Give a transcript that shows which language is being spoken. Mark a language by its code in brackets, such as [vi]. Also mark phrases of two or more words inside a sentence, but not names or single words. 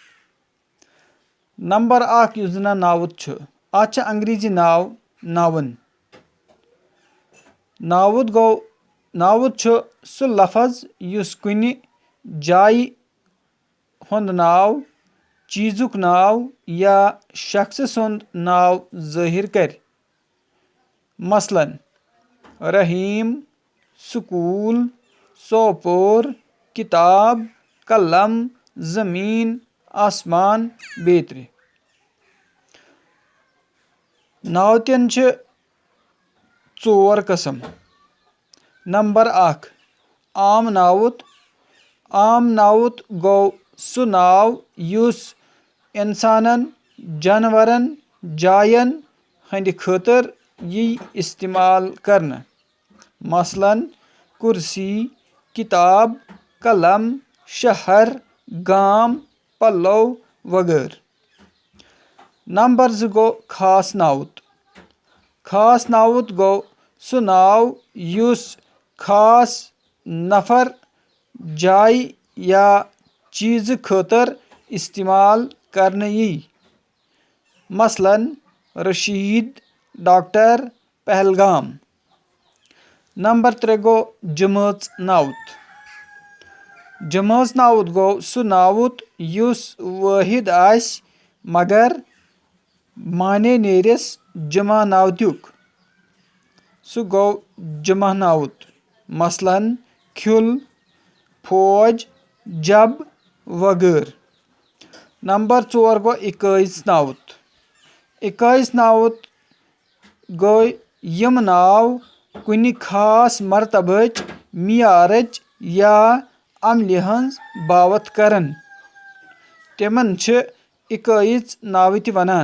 [ks] नंबर 1 युस जन नाउत अत अंग्रेजी नाव नाउन। नाउत सु लफज युस कुन जाय हुंद नाव, चीजुक नाव या शख्स सुंद नाव जाहिर कर। मसलन रहीम, स्कूल, सोपोर, किताब, कलम, जमीन, आसमान बेत्र। नावतन 4 किस्म। नंबर 1 आम नाउत। आम नाउत गो सु नाव युस इंसानन, जानवरन, जायन हंद खतर यी इस्तेमाल करन। मसलन कुर्सी, किताब, कलम, शहर, गाम, पल्लव वगैरह। नंबर 2 गो खास नाउत। खास नाउत गो सु नाव युस खास नफर, जाय या चीज खतर इस्तेमाल करन यी। मसलन रशीद, डॉक्टर, पहलगाम। नंबर 3 गो जमात नाउत। जमात नाउत गो सु नाउत युस वाहिद आस मगर माने नेरिस जमा नावतुक, सु गो जमा नाउत। मसलन खुल, फौज, जब वगैरह। नंबर 4 गो 21 नाउत। 21 नाउत गो यम नाव कुन खास मरतबच, मियारच या अमल हंज बावत करन। तिमन 21 नाव त वनान।